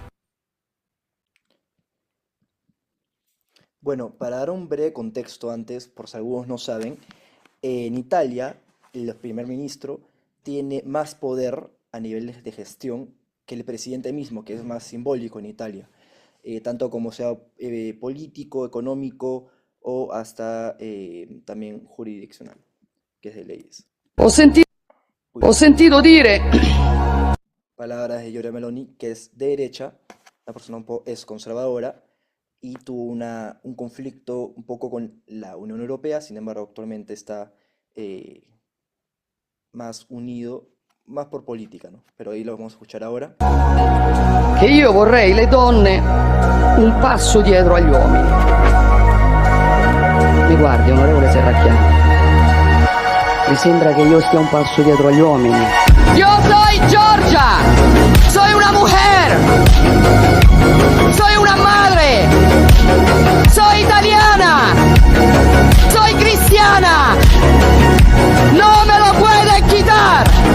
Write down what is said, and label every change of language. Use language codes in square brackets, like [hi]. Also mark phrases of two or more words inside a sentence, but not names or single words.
[es] Bueno, para dar un breve contexto antes, por si algunos no saben, en Italia el primer ministro tiene más poder a nivel de gestión que el presidente mismo, que es más simbólico en Italia, tanto como sea político, económico o hasta también jurisdiccional, que es de leyes. [it] Ho senti- Uy, Ho sentito dire [es] palabras de Giorgia Meloni, que es de derecha, la persona es conservadora y tuvo un conflicto un poco con la Unión Europea. Sin embargo, actualmente está eh, más unido, más por política, ¿no? Pero ahí lo vamos a escuchar ahora. [it] che io vorrei le donne un passo dietro agli uomini. Mi guardi, onorevole Serracchiani. Mi sembra che io stia un passo dietro agli uomini. [es] Yo soy Giorgia, soy una mujer, soy una madre, soy italiana, soy cristiana. No me lo pueden quitar.